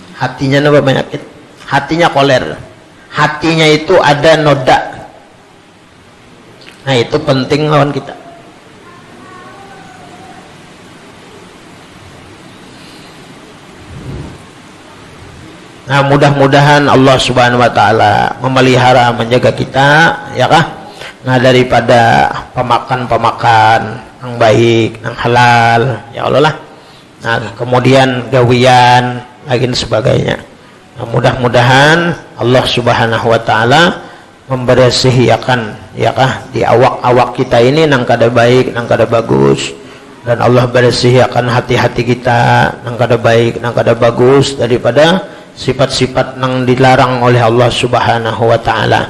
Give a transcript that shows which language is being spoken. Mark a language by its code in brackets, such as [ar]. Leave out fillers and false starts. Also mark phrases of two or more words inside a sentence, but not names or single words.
[bjn] Hatinya nang berpenyakit, hatinya koler. [id] hatinya itu ada noda. [bjn] Nah itu penting lawan kita. [id] Nah mudah-mudahan Allah [ar] سبحانه وتعالى [id] memelihara, menjaga kita, ya kah? Nah daripada pemakan-pemakan yang baik, yang halal, ya Allah lah. [bjn] Nah kemudian gawian, lagi sebagainya. Nah, mudah-mudahan Allah [ar] سبحانه وتعالى [bjn] membersihikan, ya kah, di awak-awak kita ini nang kada baik, nang kada bagus, dan Allah bersihkan hati-hati kita nang kada baik, nang kada bagus daripada sifat-sifat nang dilarang oleh Allah [ar] سبحانه وتعالى.